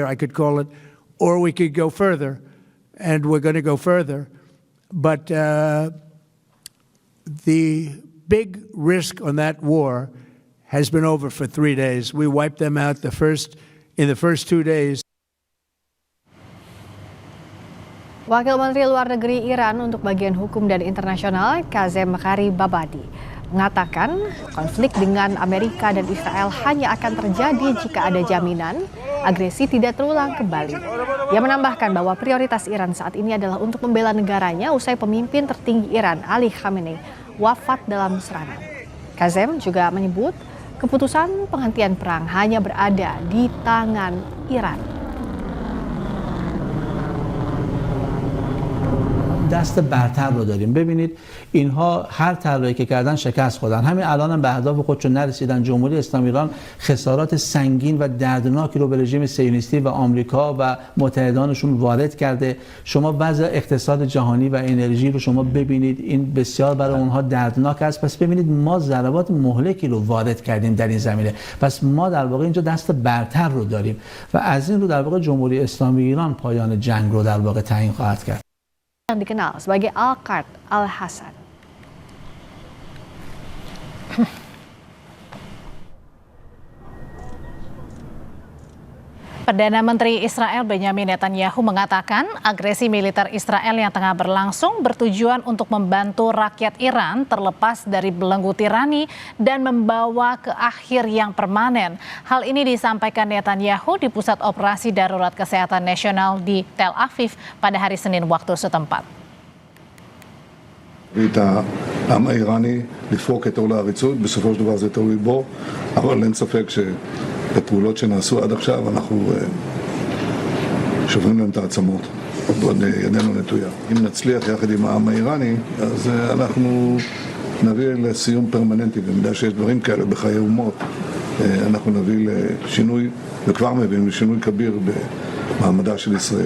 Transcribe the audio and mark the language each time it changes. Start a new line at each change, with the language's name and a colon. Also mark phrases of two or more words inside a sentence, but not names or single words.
English: I could call it, or we could go further, and we're going to go further. But the big risk on that war has been over for 3 days. We wiped them out in the first 2 days.
Indonesian: Wakil Menteri Luar Negeri Iran untuk bagian hukum dan internasional, Kazem Gharibabadi, mengatakan konflik dengan Amerika dan Israel hanya akan terjadi jika ada jaminan agresi tidak terulang kembali. Ia menambahkan bahwa prioritas Iran saat ini adalah untuk membela negaranya usai pemimpin tertinggi Iran, Ali Khamenei, wafat dalam serangan. Kazem juga menyebut keputusan penghentian perang hanya berada di tangan Iran.
Persian: دست برتر رو داریم. ببینید اینها هر طرحی که کردن شکست خوردن. همین الان هم به اهداف خودشون نرسیدن. جمهوری اسلامی ایران خسارات سنگین و دردناکی رو به رژیم صهیونیستی و آمریکا و متحدانشون وارد کرده. شما وضع اقتصاد جهانی و انرژی رو شما ببینید، این بسیار برای اونها دردناک است. پس ببینید ما ضربات مهلکی رو وارد کردیم در این زمینه. پس ما در واقع اینجا دست برتر رو داریم و از این رو در واقع جمهوری اسلامی ایران پایان جنگ رو در واقع تعیین خواهد کرد.
Indonesian: Yang dikenal sebagai Al-Qard Al-Hassan. Perdana Menteri Israel Benjamin Netanyahu mengatakan agresi militer Israel yang tengah berlangsung bertujuan untuk membantu rakyat Iran terlepas dari belenggu tirani dan membawa ke akhir yang permanen. Hal ini disampaikan Netanyahu di Pusat Operasi Darurat Kesehatan Nasional di Tel Aviv pada hari Senin waktu setempat.
Hebrew: את העם האיראני לפרוק את עול העריצות, בסופו של דבר זה תלוי בו, אבל אין ספק שבפעולות שנעשו עד עכשיו אנחנו שוברים להם את העצמות, ועוד ידנו נטויה. אם נצליח יחד עם העם האיראני, אז אנחנו נביא לסיום פרמננטי, במידה שיש דברים כאלה בחיי אומות, אנחנו נביא לשינוי, וכבר מביאים לשינוי כביר במעמדה של ישראל.